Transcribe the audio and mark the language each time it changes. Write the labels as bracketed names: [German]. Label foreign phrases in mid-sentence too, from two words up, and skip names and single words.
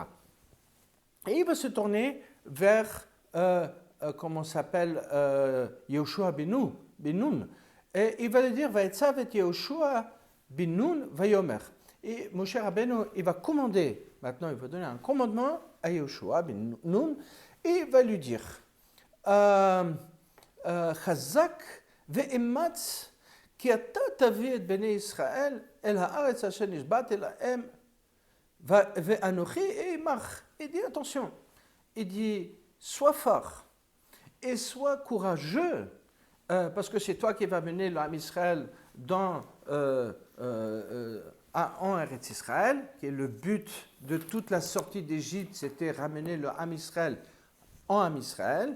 [French] Et il va se tourner vers, comment s'appelle, Yehoshua ben Nun. Et il va lui dire, [Hebrew] ויצו את יהושע בן נון ויאמר. [French] Et Moshe Rabbeinu, il va commander, maintenant il va donner un commandement à Yehoshua ben Nun, et il va lui dire, [Hebrew] חזק ואמץ כי אתה תביא את בני ישראל אל הארץ אשר נשבעתי להם ואנכי עמך. [French] Il dit, attention, il dit, sois fort et sois courageux, parce que c'est toi qui vas mener l'âme Israël en Eretz Israël, qui est le but de toute la sortie d'Égypte, c'était ramener l'âme Israël en âme Israël.